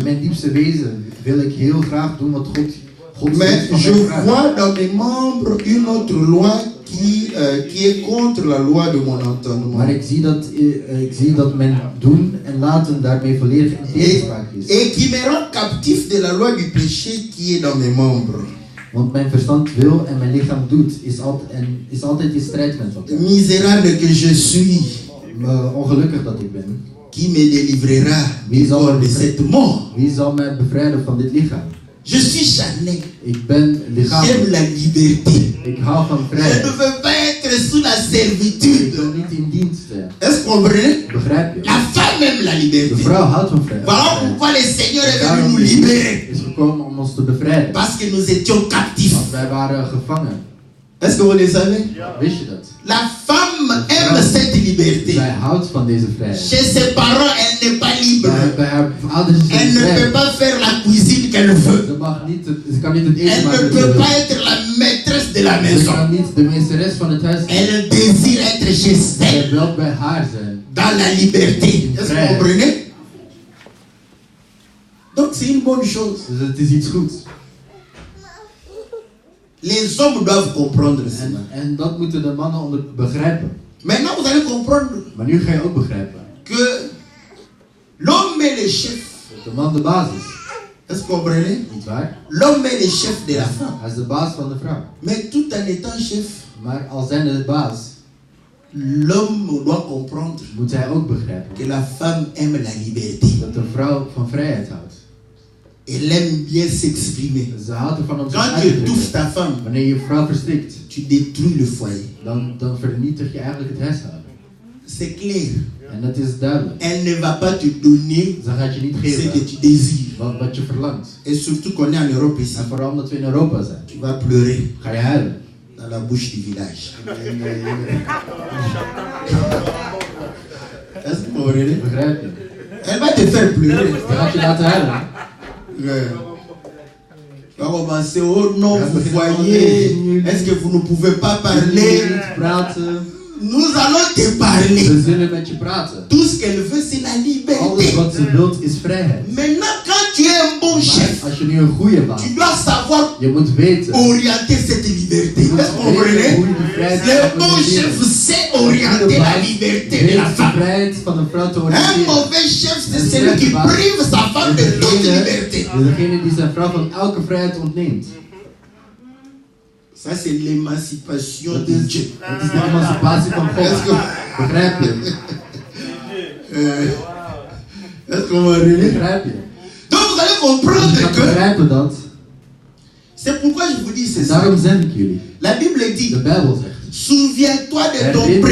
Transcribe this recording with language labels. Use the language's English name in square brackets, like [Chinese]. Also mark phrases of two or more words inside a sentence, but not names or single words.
[Dutch] In mijn diepste wezen wil ik heel graag doen wat God [French] Mais [Dutch] zegt van [French] je [Dutch] mij vraagt. [French] vois dans mes membres une autre loi qui est contre la loi de mon entendement. [Dutch] Maar ik zie dat mijn doen en laten daarmee volledig in tegenspraak is. [French] Et qui me rend captif de la loi du péché qui est dans mes membres. [Dutch] Want mijn verstand wil en mijn lichaam doet, is altijd in strijd met elkaar. [French] Misérable que je suis, [Dutch] Ongelukkig dat ik ben. [French] qui me délivrera [Dutch] Wie zal [French] de [Dutch] me [French] cette mort? [Dutch] Wie zal mij bevrijden van dit lichaam? [French] Je suis charnel. [Dutch] Ik ben [French] J'aime [Dutch] lichamelijk. [French] la liberté. [Dutch] Ik hou van [French] Je [Dutch] vrijheid. [French] ne veux pas être sous la [Dutch] Ik [French] servitude. [Dutch] wil niet in dienst zijn. [French] Est-ce que vous comprenez? [Dutch] Begrijp je? [French] La femme aime la [Dutch] De [French] liberté. [Dutch] vrouw houdt van vrijheid. [French] Voilà pourquoi le Seigneur est venu [Dutch] Daarom [French] nous libérer. [Dutch] is gekomen om ons te bevrijden. [French] Parce que nous étions captifs. [Dutch] Want wij waren gevangen. [French] Est-ce que vous le savez? [Dutch] Wist je dat? [French] La femme aime cette liberté. [Dutch] Zij houdt van deze vrijheid. [French] Chez ses parents, elle n'est pas libre. [Dutch] Bij bij haar ouders is [French] Elle [Dutch] ze [French] ne peut [Dutch] vrij. [French] pas faire la cuisine qu'elle veut. [Dutch] Ze kan niet het eten [French] Elle [Dutch] maken [French] ne [Dutch] dat ze [French] peut [Dutch] wil. [French] pas être la maîtresse de la [Dutch] Ze [French] maison. [Dutch] kan niet de meesteres van het huis zijn. [French] Elle désire être chez elle, [Dutch] Ze wil bij haar zijn. [French] dans la liberté. Est-ce que vous comprenez? Donc c'est une bonne chose. [Dutch] Dus het is iets goeds. [French] Les hommes doivent comprendre cela. [Dutch] En dat moeten de mannen begrijpen. [French] Maintenant, vous allez comprendre [Dutch] Maar nu ga je ook begrijpen. [French] que l'homme est le chef. [Dutch] Dat de man de baas is. [French] Est-ce que vous comprenez? [Dutch] Niet waar? [French] L'homme est le chef de la femme. [Dutch] Hij is de baas van de vrouw. [French] Mais tout en étant chef, [Dutch] Maar als zijnde de baas, [French] l'homme doit comprendre [Dutch] moet hij ook begrijpen [French] que la femme aime la liberté. [Dutch] dat de vrouw van vrijheid houdt. [French] Elle aime bien s'exprimer. [Dutch] Ze houdt ervan om zich [French] Quand [Dutch] uit [French] tu [Dutch] te [French] étouffes [Dutch] drukken. [French] ta femme, [Dutch] Wanneer je vrouw verstikt, [French] tu détruis le foyer. [Dutch] dan vernietig je eigenlijk het huishouden. [French] C'est clair. [Dutch] En dat is duidelijk. [French] Elle ne va pas te donner [Dutch] Ze gaat je niet [French] ce que [Dutch] geven [French] tu désires. [Dutch] wat je verlangt. [French] Et surtout qu'on est en Europe ici. [Dutch] En vooral omdat we in Europa zijn. [French] Tu vas pleurer [Dutch] Ga je huilen. [French] dans la bouche du village. Est-ce que vous comprenez? [Dutch] Begrijp je? [French] Elle va te faire pleurer. [Dutch] Ze gaat je laten huilen. [French] Tu vas commencer, oh non, [Dutch] Ja, [French] vous [Dutch] begrijp [French] voyez, [Dutch] je. [French] est-ce que vous ne pouvez pas [Dutch] Jullie [French] parler? [Dutch] niet praten. [French] Nous allons te parler. [Dutch] Ze zullen met je praten. [French] Tout ce qu'elle veut, c'est la [Dutch] Alles [French] liberté. [Dutch] wat ze wilt is vrijheid. [French] Maintenant, quand tu es un bon chef, [Dutch] Maar als je nu een goede baas [French] tu [Dutch] bent, [French] dois savoir [Dutch] je moet weten. [French] orienter cette liberté. [Dutch] Je moet [French] Est-ce que vous [Dutch] weten [French] comprenez? [Dutch] hoe je die vrijheid [French] Le [Dutch] kan [French] bon chef [Dutch] organiseren. [French] sait orienter la liberté de la [Dutch] Weet de [French] femme. [Dutch] vrijheid van de vrouw te [French] Un [Dutch] oriënteren. [French] mauvais chef, c'est [Dutch] En [French] celui qui [Dutch] slechte baas [French] prive sa femme de [Dutch] is [French] toute liberté. [Dutch] degene die zijn vrouw van elke vrijheid ontneemt. [French] Ça, c'est l'émancipation [Dutch] Dat [French] de [Dutch] is, [French] Dieu. [Dutch] dat is de emancipatie van [French] Est-ce [Dutch] God. [French] que, [Dutch] Begrijp je? [French] est-ce que vous comprenez? [Dutch] Begrijp je? [French] Donc, vous allez [Dutch] Je [French] comprendre [Dutch] kan [French] que [Dutch] begrijpen dat. [French] c'est pourquoi je vous dis [Dutch] En [French] c'est ça. [Dutch] daarom zeg ik jullie. [French] La Bible dit, [Dutch] De Bijbel zegt. [French] souviens-toi de ton [Dutch] Herinner